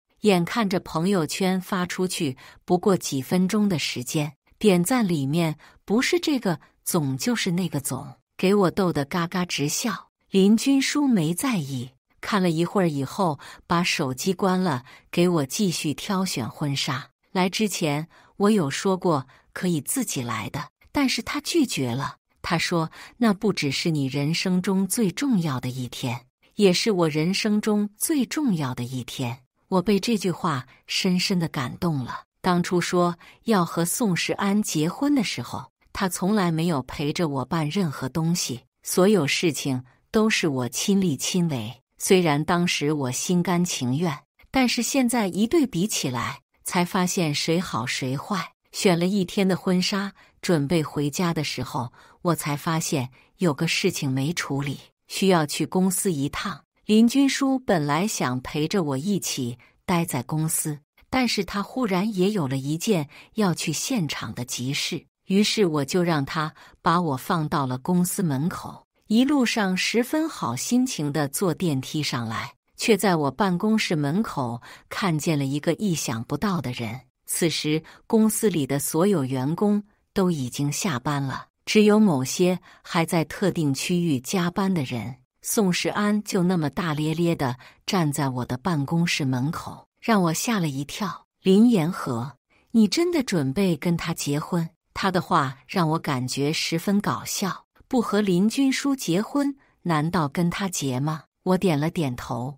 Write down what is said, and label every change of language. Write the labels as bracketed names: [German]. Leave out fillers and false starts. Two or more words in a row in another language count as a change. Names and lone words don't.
[Chinese] 眼看着朋友圈發出去不過幾分鐘的時間，點讚裡面不是這個總就是那個總，給我逗得嘎嘎直笑。林君書沒在意，看了一會兒以後，把手機關了，給我繼續挑選婚紗。來之前我有說過可以自己來的，但是他拒絕了。他說那不只是你人生中最重要的一天，也是我人生中最重要的一天。我被這句話深深地感動了。當初說要和宋世安結婚的時候，他從來沒有陪着我辦任何東西，所有事情都是我親力親為。雖然當時我心甘情願，但是現在一對比起來，才發現誰好誰壞。選了一天的婚紗，準備回家的時候，我才發現有個事情沒處理，需要去公司一趟。林君書本來想陪着我一起待在公司，但是他忽然也有了一件要去現場的急事，於是我就讓他把我放到了公司門口。一路上十分好心情地坐電梯上來，卻在我辦公室門口看見了一個意想不到的人。此時公司裡的所有員工都已經下班了，只有某些還在特定區域加班的人。宋世安就那麼大咧咧地站在我的辦公室門口，讓我嚇了一跳。林言和，你真的準備跟他結婚？他的話讓我感覺十分搞笑。不和林君書結婚，難道跟他結嗎？我點了點頭。